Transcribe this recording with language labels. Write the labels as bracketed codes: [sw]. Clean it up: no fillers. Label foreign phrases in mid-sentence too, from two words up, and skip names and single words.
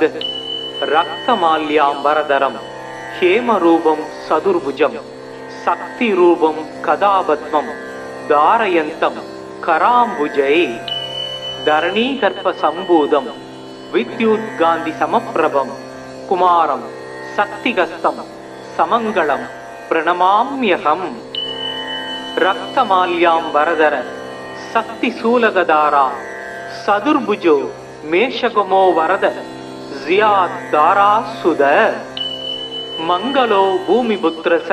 [sa] रक्तमाल्याम्बरधरं हेमरूपं चतुर्भुजं शक्ति रूपं गदापद्मं धारयन्तं कराम्बुजै धरणीगर्भ सम्भूतं विद्युत् कान्ति समप्रभं कुमारं शक्तिहस्तं समङ्गलं प्रणमाम्यहम् रक्तमाल्यां वरदर शक्तिशूलगदारा सदुर्भुजो मेषगमो वरद ज़ियाद्दारा सुद मंगलो भूमिपुत्रस